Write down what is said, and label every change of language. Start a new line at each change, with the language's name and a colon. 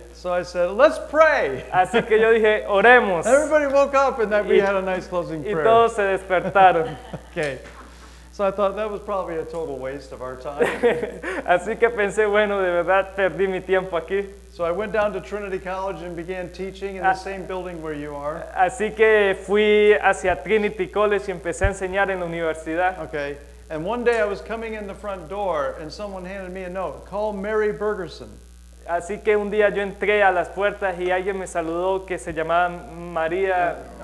English: So I said, let's pray.
Spanish: Así que yo dije, oremos.
English: Everybody woke up and that we had a nice closing
Spanish: Y
English: prayer.
Spanish: todos se despertaron.
English: Okay. So I thought that was probably a total waste of our time.
Spanish: Así que pensé, bueno, de verdad perdí mi tiempo aquí.
English: So I went down to Trinity College and began teaching in the same building where you are.
Spanish: Así que fui hacia Trinity College y empecé a enseñar en la universidad.
English: Okay. And one day I was coming in the front door and someone handed me a note. Call Mary Bergerson.
Spanish: Así que un día yo entré a las puertas y alguien me saludó que se llamaba María.